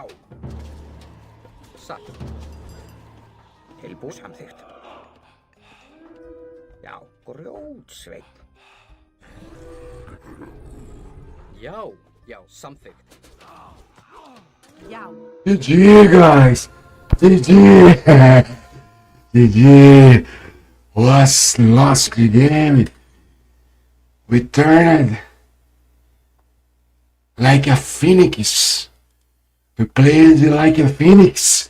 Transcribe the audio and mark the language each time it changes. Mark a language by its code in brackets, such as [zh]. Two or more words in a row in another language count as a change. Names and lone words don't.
[is] Satt. Tilbúið samþykkt. Já, grjótsveinn. Já. Já, samþykkt. Já. [en] GG, guys. GG. GG. Was lost the game. We turned like a phoenix. We played like a phoenix.